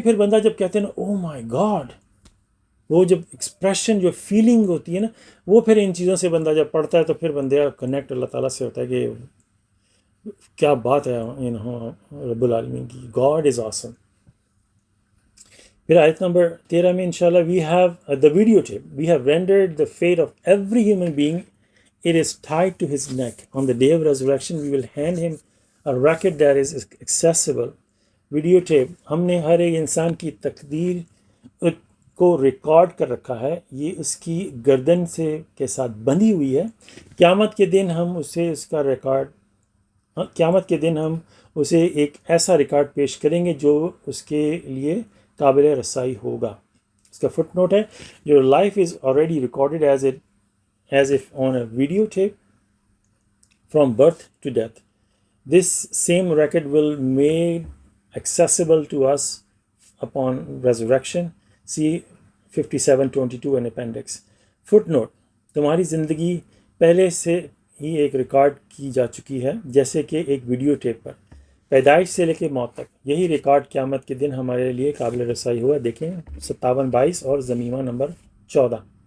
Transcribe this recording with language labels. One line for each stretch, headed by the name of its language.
Urdu: پھر بندہ جب کہتے ہیں نا
English: oh my God,
Urdu: وہ جب ایکسپریشن، جو فیلنگ ہوتی ہے نا، وہ پھر ان چیزوں سے بندہ جب پڑھتا ہے تو پھر بندہ کنیکٹ اللہ تعالیٰ سے ہوتا ہے کہ کیا بات ہے رب العالمین کی.
English: God is awesome.
Urdu: پھر آیت نمبر 13 میں انشاءاللہ
English: we have the video tape. We have rendered the fate of every human being. It is tied to his neck. On the day of resurrection, we will hand him a record that is accessible. Video tape.
Urdu: ہم نے ہر ایک انسان کی تقدیر کو record کر رکھا ہے، یہ اس کی گردن سے کے ساتھ بندھی ہوئی ہے. قیامت کے دن ہم اسے اس کا ریکارڈ قیامت کے دن ہم اسے ایک ایسا ریکارڈ پیش کریں گے جو اس کے لیے قابل رسائی ہوگا. اس کا فٹ نوٹ ہے:
English: Your life is already recorded as if on a video tape from birth to death. This same record will made accessible to us upon resurrection. See 5722 and appendix.
Urdu: Footnote: تمہاری زندگی پہلے سے ہی ایک record کی جا چکی ہے جیسے کہ ایک ویڈیو ٹیپ پر، پیدائش سے لے کے موت تک. یہی ریکارڈ قیامت کے دن ہمارے لیے قابل رسائی ہوا. دیکھیں 5722 اور ضمیمہ نمبر 14.